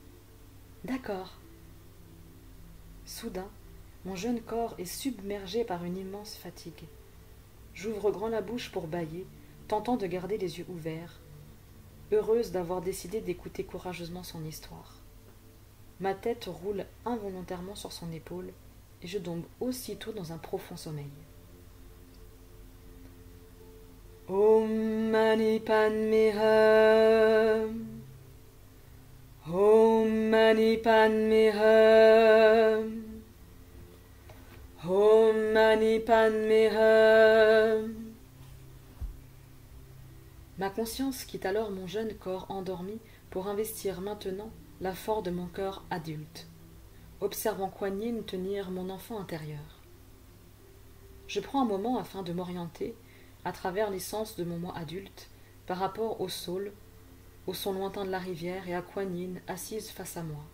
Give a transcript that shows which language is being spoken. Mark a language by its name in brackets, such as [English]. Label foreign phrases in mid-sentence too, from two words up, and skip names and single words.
[French] » Soudain, mon jeune corps est submergé par une immense fatigue. J'ouvre grand la bouche pour bâiller, tentant de garder les yeux ouverts, heureuse d'avoir décidé d'écouter courageusement son histoire. Ma tête roule involontairement sur son épaule et je tombe aussitôt dans un profond sommeil. [Sanskrit] Om Mani Padme Hum. Om Mani Padme Hum. Om Mani Padme Hum. [French] Ma conscience quitte alors mon jeune corps endormi pour investir maintenant la force de mon corps adulte, observant Kuan Yin tenir mon enfant intérieur. Je prends un moment afin de m'orienter à travers l'essence de mon moi adulte par rapport au saule, au son lointain de la rivière et à Kuan Yin assise face à moi.